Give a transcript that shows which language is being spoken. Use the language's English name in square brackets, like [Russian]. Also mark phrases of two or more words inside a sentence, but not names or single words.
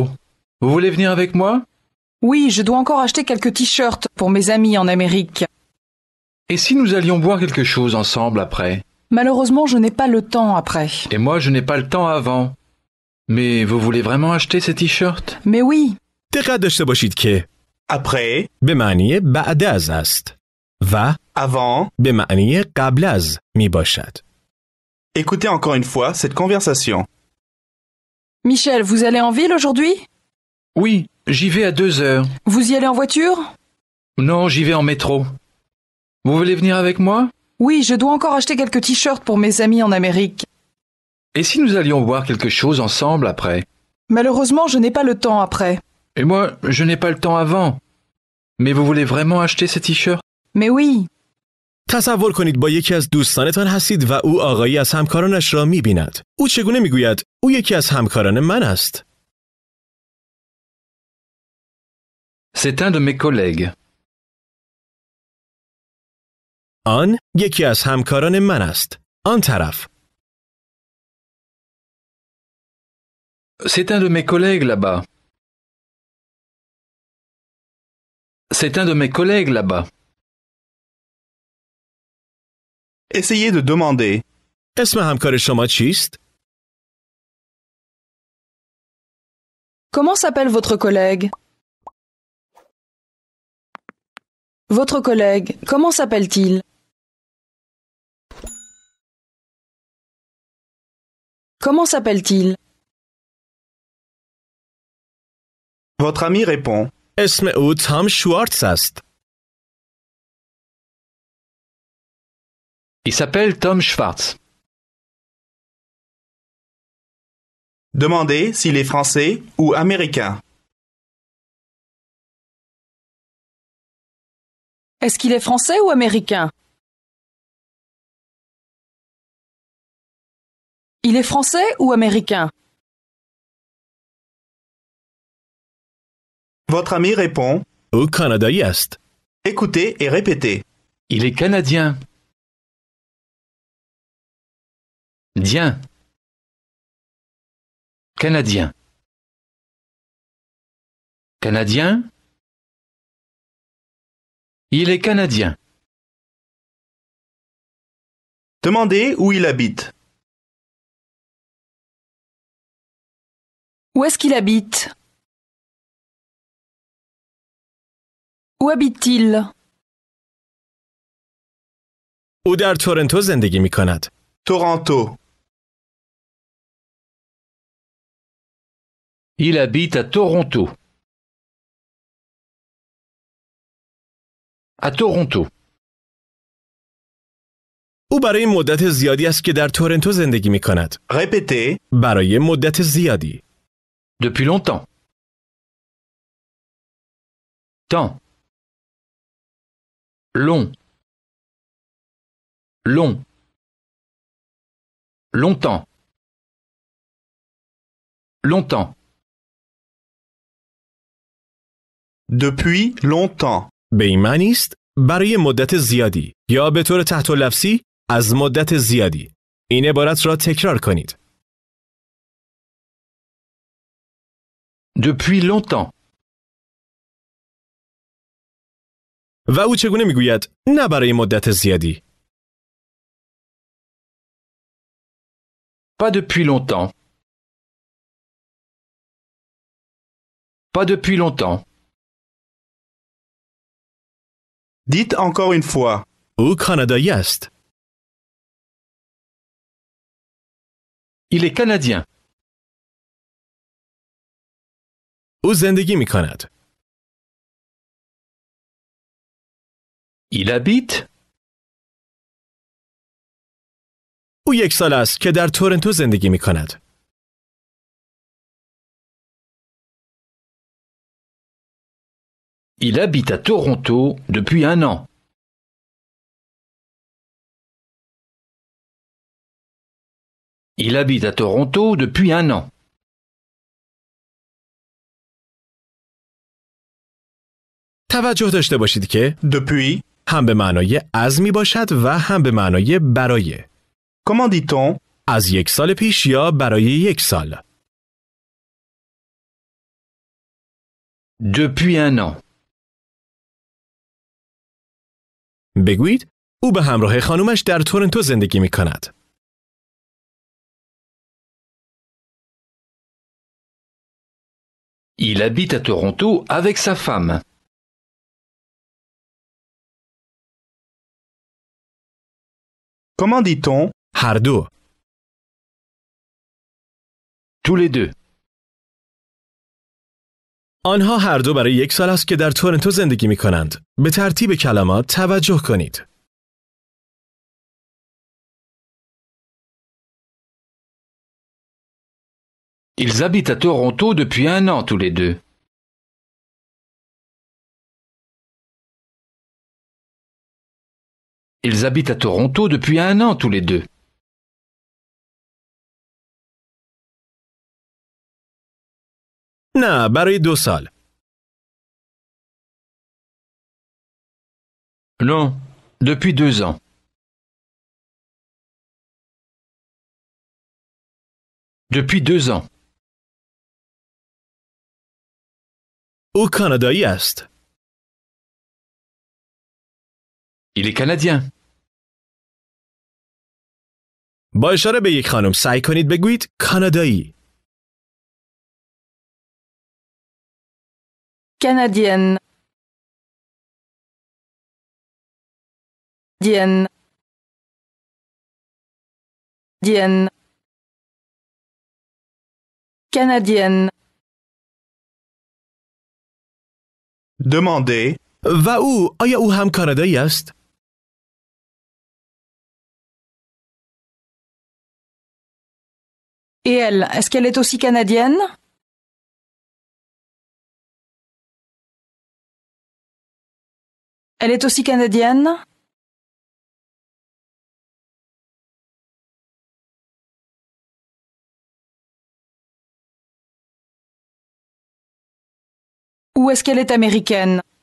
[French] Vous voulez venir avec moi? Oui, je dois encore acheter quelques t-shirts pour mes amis en Amérique. Et si nous allions boire quelque chose ensemble après? Malheureusement, je n'ai pas le temps après. Et moi, je n'ai pas le temps avant. Mais vous voulez vraiment acheter ces t-shirts? Mais oui, [Persian] دقت داشته باشید که [French] Après, [Persian] به معنی بعد از است و [French] avant. [Persian] به معنی قبل از می باشد. [French] Écoutez encore une fois cette conversation. Michel, vous allez en ville aujourd'hui? Oui, j'y vais à 2 heures. Vous y allez en voiture? Non, j'y vais en métro. Vous voulez venir avec moi? Oui, je dois encore acheter quelques t-shirts pour mes amis en Amérique. Et si nous allions boire quelque chose ensemble après? Malheureusement, je n'ai pas le temps après. Et moi, je n'ai pas le temps avant. Mais vous voulez vraiment acheter ces t-shirts? Mais oui, [Persian] تصور کنید با یکی از دوستانتان هستید و او آقایی از همکارانش را می بیند. او چگونه می گوید؟ او یکی از همکاران من است. [French] C'est un de mes collègues. [Persian] آن یکی از همکاران من است. آن طرف. [French] C'est un de mes collègues là-bas. C'est un de mes collègues là-bas. Essayez de demander. [Persian] اسم همکار شما چیست؟ [French] comment s'appelle votre collègue? Votre collègue, comment s'appelle-t-il? Comment s'appelle-t-il? Votre ami répond. [Persian] اسم او تام شوارتز است. [French] Il s'appelle Tom Schwartz. Demandez s'il est français ou américain. Est-ce qu'il est français ou américain? Il est français ou américain? Votre ami répond. [Persian] او کانادایی است. [French] Écoutez et répétez. Il est canadien. Dien. Canadien. Canadien. Il est canadien. Demandez où il habite. Où est-ce qu'il habite? Où habite-t-il? [Persian] او در تورنتو زندگی می کند. [French] Toronto. Il habite à Toronto. À Toronto. [Persian] او برای مدت زیادی است که در تورنتو زندگی می کند. [French] Répétez. [Persian] برای مدت زیادی. [French] Depuis longtemps. Temps. Long. Long. Longtemps. Longtemps. Depuis longtemps. [Persian] به این معنی است برای مدت زیادی یا به طور تحت لفظی از مدت زیادی. این عبارت را تکرار کنید. [French] Depuis longtemps. [Persian] و او چگونه میگوید نه برای مدت زیادی؟ [French] Pas depuis longtemps. Pas depuis longtemps. Dites encore une fois. [Persian] او کانادایی است. [French] Il est canadien. [Persian] او زندگی می کند. [French] Il habite. [Persian] او 1 سال است که در تورنتو زندگی می کند. [French] Il habite à Toronto depuis 1 an. Il habite à Toronto depuis 1 an. [Persian] توجه داشته باشید که [French] Depuis. [Persian] هم به معنای از می باشد و هم به معنای برای. [French] Comment dit-on? [Persian] از 1 سال پیش یا برای 1 سال. [French] Depuis 1 an. [Persian] بگویید او به همراه خانومش در تورنتو زندگی می کند. [French] Il habite à Toronto avec sa femme. Comment dit-on? [Persian] هر دو. [French] Tous les deux. [Persian] آنها هر دو برای 1 سال است که در تورنتو زندگی می کنند. به ترتیب کلمات توجه کنید. [French] Ils habitent à Toronto depuis 1 an tous les deux. Ils habitent à Toronto depuis 1 an tous les deux. [Persian] نه برای 2 سال. [French] Non, depuis 2 ans. Depuis 2 ans. [Persian] او کانادایی است. [French] Il est canadien. [Persian] با اشاره به یک خانم سعی کنید بگویید کانادایی. [French] Canadienne. Dienne. Dienne. Canadienne. Demandez. [Persian] و او آیا او هم کانادایی است؟ [French] Et elle, est-ce qu'elle est aussi canadienne? Elle est aussi canadienne? Ou est-ce qu'elle est américaine?